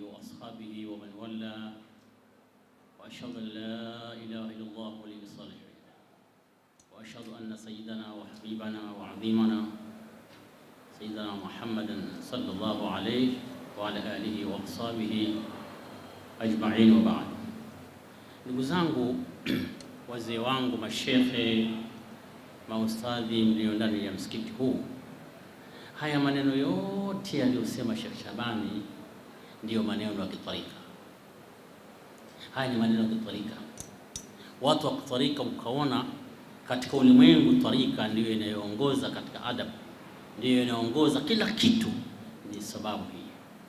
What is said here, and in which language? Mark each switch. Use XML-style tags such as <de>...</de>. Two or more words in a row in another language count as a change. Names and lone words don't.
<ar>وأصحابه ومن والى وأشهد أن لا إله إلا الله ولي الصالحين وأشهد أن سيدنا وحبيبنا وعظيمنا سيدنا محمدا صلى الله عليه وعلى آله وأصحابه أجمعين وبعد.</ar> <sw>Ndugu zangu, wazee wangu, mashekhe, maustadhi mlio ndani ya msikiti huu, haya maneno yote aliyosema Sheikh Shabani ndiyo maneno ya kitarika. Haya ni maneno ya kitarika. Watu wa kitarika ukaona katika ulimwengu tarika ndiyo inayoongoza katika adabu, ndiyo inaongoza kila kitu, ni sababu hii.</sw>